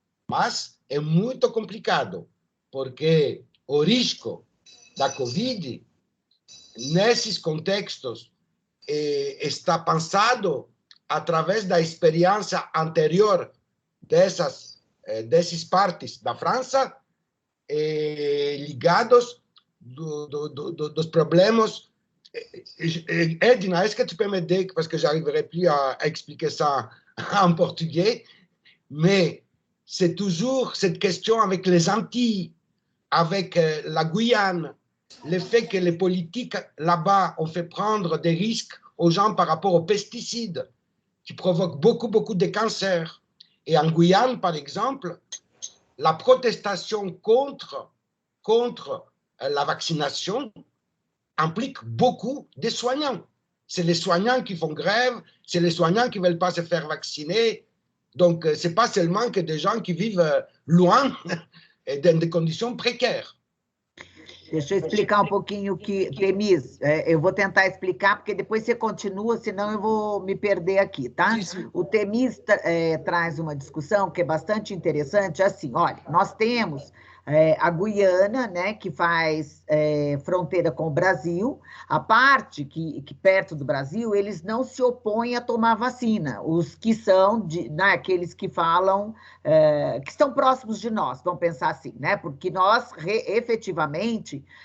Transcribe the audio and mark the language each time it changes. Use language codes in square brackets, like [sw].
[pt] Mas é muito complicado, porque o risco da Covid, nesses contextos, está pensado através da experiência anterior desses partes da França, ligados dos problemas. [fr] Edna, est-ce que tu peux m'aider, parce que j'arriverai plus à expliquer ça en portugais, mais c'est toujours cette question avec les Antilles, avec la Guyane, le fait que les politiques là-bas ont fait prendre des risques aux gens par rapport aux pesticides, qui provoquent beaucoup de cancers. Et en Guyane, par exemple, la protestation contre la vaccination implique beaucoup de soignants. C'est les soignants qui font grève, c'est les soignants qui ne veulent pas se faire vacciner. Donc, ce n'est pas seulement que des gens qui vivent loin et dans des conditions précaires. [pt] Deixa eu explicar um pouquinho que, Temis, eu vou tentar explicar, porque depois você continua, senão eu vou me perder aqui, tá? Sim. O Temis traz uma discussão que é bastante interessante, assim, olha, nós temos a Guiana, né, que faz fronteira com o Brasil, a parte que perto do Brasil, eles não se opõem a tomar vacina, os que são, aqueles que falam, que estão próximos de nós, vamos pensar assim, né, porque nós, efetivamente,